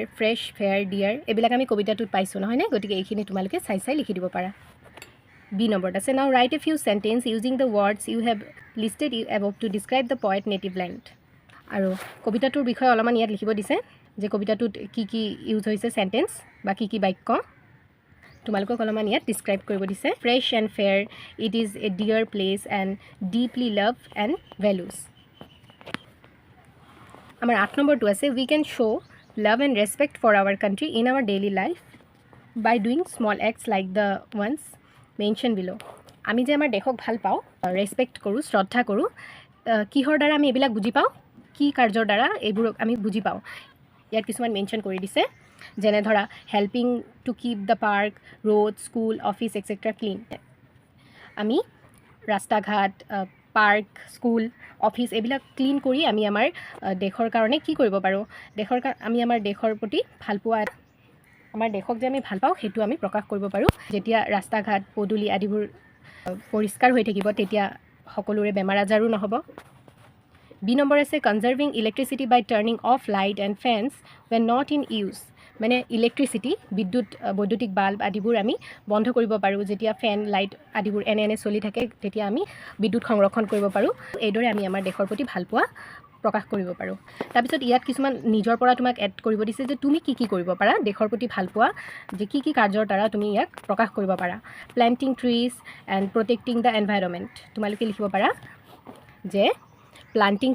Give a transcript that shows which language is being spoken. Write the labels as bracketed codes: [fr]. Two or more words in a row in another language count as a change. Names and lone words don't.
[en] fresh fair dear [as] এইবিলাক আমি কবিতাটোত পাইছোঁ নহয়নে গতিকে এইখিনি তোমালোকে চাই লিখি দিব পাৰা বি নম্বৰত আছে [en] now write a few sentence using the words you have listed above to describe the poet native land [as] আৰু কবিতাটোৰ বিষয়ে অলপমান ইয়াত লিখিব দিছে যে কবিতাটোত কি ইউজ হৈছে চেণ্টেন্স বা কি বাক্য তোমালোকক অলপমান ইয়াত ডিছক্ৰাইব কৰিব দিছে [en] fresh and fair it is a dear place and deeply love and values [as] আমাৰ 8 নম্বৰটো আছে [en] we can show' love and respect for our country in our daily life by doing small acts like the ones mentioned below [as] আমি যে আমাৰ দেশক ভাল পাওঁ ৰেসপেক্ট কৰোঁ শ্ৰদ্ধা কৰোঁ কিহৰ দ্বাৰা আমি এইবিলাক বুজি পাওঁ কি কাৰ্যৰ দ্বাৰা এইবোৰক আমি বুজি পাওঁ ইয়াত কিছুমান মেনশ্যন কৰি দিছে যেনে ধৰা [en] helping to keep the park road school office etc clean [as] আমি ৰাস্তা ঘাট পাৰ্ক স্কুল অফিচ এইবিলাক ক্লিন কৰি আমি আমাৰ দেশৰ কাৰণে কি কৰিব পাৰোঁ আমি আমাৰ দেশৰ প্ৰতি ভালপোৱা আমাৰ দেশক যে আমি ভাল পাওঁ সেইটো আমি প্ৰকাশ কৰিব পাৰোঁ যেতিয়া ৰাস্তা ঘাট পদূলি আদিবোৰ পৰিষ্কাৰ হৈ থাকিব তেতিয়া সকলোৰে বেমাৰ আজাৰো নহ'ব বি নম্বৰ আছে [en] conserving electricity by turning off light and fans when not in use [as] মানে ইলেক্ট্ৰিচিটি বৈদ্যুতিক বাল্ব আদিবোৰ আমি বন্ধ কৰিব পাৰোঁ যেতিয়া [en] fan light [as] আদিবোৰ এনে চলি থাকে তেতিয়া আমি বিদ্যুৎ সংৰক্ষণ কৰিব পাৰোঁ এইদৰে আমি আমাৰ দেশৰ প্ৰতি ভালপোৱা প্ৰকাশ কৰিব পাৰোঁ তাৰপিছত ইয়াত কিছুমান নিজৰ পৰা তোমাক এড কৰিব দিছে যে তুমি কি কৰিব পাৰা দেশৰ প্ৰতি ভালপোৱা যে কি কাৰ্যৰ দ্বাৰা তুমি ইয়াক প্ৰকাশ কৰিব পাৰা [en] planting trees and protecting the environment [as] তোমালোকে লিখিব পাৰা যে প্লান্টিং